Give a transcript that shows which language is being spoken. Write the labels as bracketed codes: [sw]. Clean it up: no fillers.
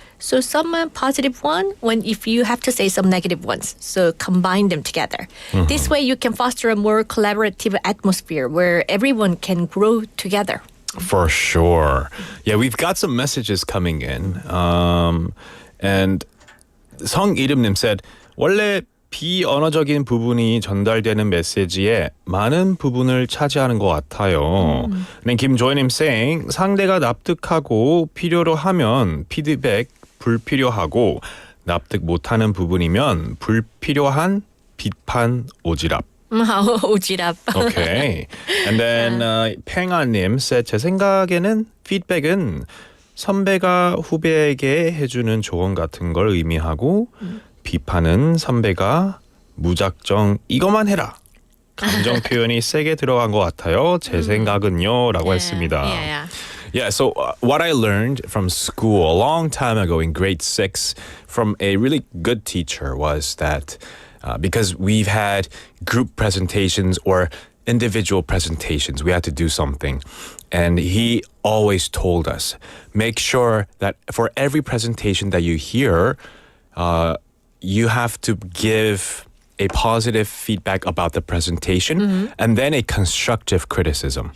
[en] So some positive one if you have to say some negative ones. So combine them together. This way you can foster a more collaborative atmosphere where everyone can grow together. For sure. Yeah, we've got some messages coming in. And [ko] 성이름님 [en] said, [ko] 원래 비언어적인 부분이 전달되는 메시지에 많은 부분을 차지하는 것 같아요. [en] And [ko] 김조혜님 [en] saying, [ko] 상대가 납득하고 필요로 하면 피드백 불필요하고 납득 못하는 부분이면 불필요한 비판 오지랖. 오지랖. [en] Okay. And then [ko] 팽아님 [en] said, [ko] 제 생각에는 피드백은 선배가 후배에게 해주는 조언 같은 걸 의미하고 비판은 선배가 무작정 이것만 해라. 감정 표현이 세게 들어간 것 같아요. 제 생각은요. 라고 했습니다. [en] Yeah, so what I learned from school a long time ago in grade 6 from a really good teacher was that because we've had group presentations or individual presentations. We had to do something. And he always told us, make sure that for every presentation that you hear, you have to give a positive feedback about the presentation and then a constructive criticism.